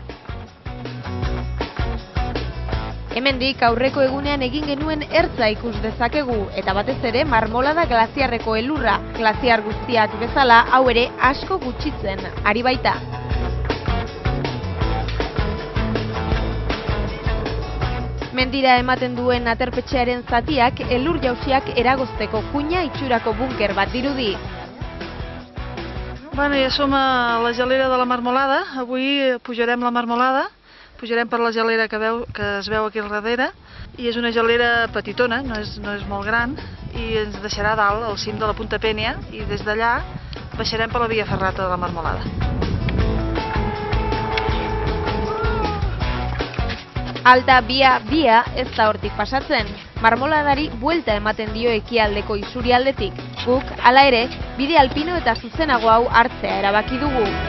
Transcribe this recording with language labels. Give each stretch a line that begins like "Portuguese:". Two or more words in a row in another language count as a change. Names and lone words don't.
Basque: Hemendik aurreko egunean egin genuen ertza ikus dezakegu, eta batez ere marmolada glaziarreko elurra, glaziar guztiak bezala hau ere asko gutxitzen ari baita. Mendira ematen duen aterpetxearen zatiak elur jausiak eragozteko kuina itxurako bunker bat dirudi.
Catalan: Bueno, ja som a la gelera de la Marmolada. Avui pujarem la Marmolada, pujarem per la gelera que es veu aquí al darrere, i és una gelera petitona, no és molt gran, i ens deixarà dalt, al cim de la Punta Penya, i des d'allà baixarem per la via ferrata de la Marmolada.
Basque: Altabia ez da hortik pasatzen. Marmoladari buelta ematen dio ekialdeko isurialdetik. Guk, hala ere, bide alpino eta zuzenago hau hartzea erabaki dugu.